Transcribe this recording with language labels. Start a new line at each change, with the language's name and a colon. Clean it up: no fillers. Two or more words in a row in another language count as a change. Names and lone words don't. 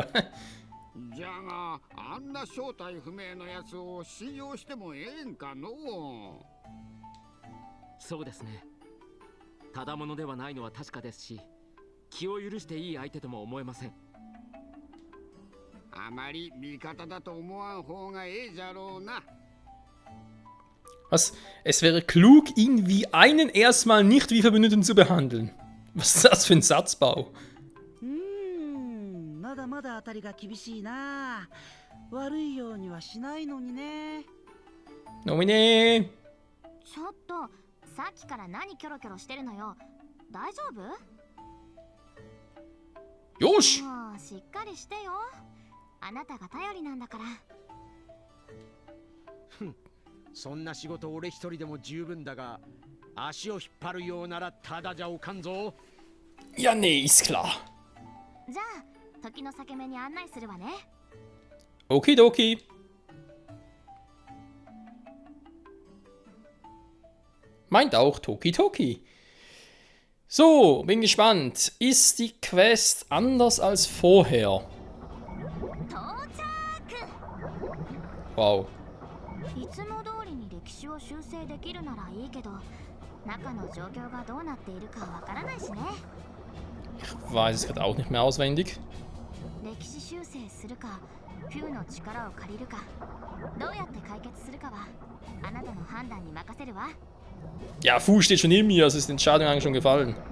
Japanese: じゃがあんな正体不明のやつを信用してもええんかのう。そうですね。ただものではないのは確かですし、気を許していい相手とも思えません。あまり味方だと思わん方がええじゃろうな。
German: Was? Es wäre klug, ihn wie einen erstmal nicht wie Verbündeten zu behandeln. Was ist das für ein Satzbau?
Japanese: まだまだ当たりが厳しいな。悪いようにはしないのにね。 Nomine! ちょっとさっきから何キョロキョロしてるのよ。大丈夫？ Josh! もうしっかりしてよ。あなたが頼りなんだから。そんな仕事俺一人でも十分だが、足を引っ張るようならただじゃおかんぞ。
German: Ja, nee, ist klar.
Japanese: じゃあ時の裂け目に案内するわね。
German: Okidoki. Meint auch Toki Toki. So, bin gespannt. Ist die Quest anders als vorher?
Japanese: 到着。 Wow. いつも通りに歴史を修正できるならいいけど、中の状況がどうなっているかわからないしね。
German: Ich weiß es gerade auch nicht mehr auswendig.
Japanese: 歴史修正するか、フューの力を借りるか、どうやって解決するかはあなたの判断に任せるわ。
German: Ja, Fu steht schon in mir, also ist die Entscheidung eigentlich schon gefallen.